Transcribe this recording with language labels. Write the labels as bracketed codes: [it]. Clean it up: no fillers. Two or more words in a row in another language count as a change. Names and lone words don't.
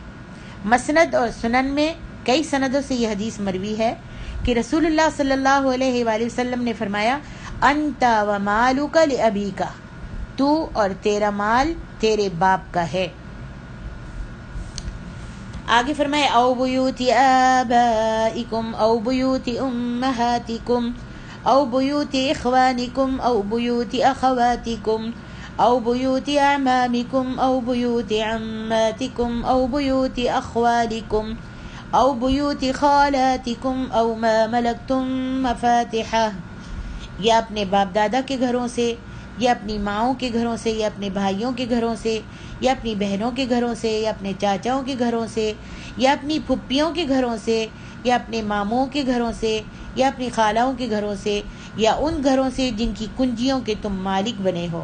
[ur] مسند اور سنن میں کئی سندوں سے یہ حدیث مروی ہے کہ رسول اللہ [ar] صلی اللہ علیہ وآلہ وسلم [ur] نے فرمایا [ar] انت و مالک لابیک، [ur] تو اور تیرا مال تیرے باپ کا ہے۔ آگے فرمائے [ar] او بیوت آبائکم او بیوت امہاتکم او بیوت اخوانکم او بیوت اخواتکم او بیوت اعمامکم او بیوت عماتکم او بیوت اخوالکم او بیوت خالاتکم او ما ملکتم مفاتحہ، [ur] یا اپنے باپ دادا کے گھروں سے، یا اپنی ماؤں کے گھروں سے، یا اپنے بھائیوں کے گھروں سے، یا اپنی بہنوں کے گھروں سے، یا اپنے چاچاؤں کے گھروں سے، یا اپنی پھپھیوں کے گھروں سے، یا اپنے ماموں کے گھروں سے، یا اپنی خالاؤں کے گھروں سے، یا ان گھروں سے جن کی کنجیوں کے تم مالک بنے ہو۔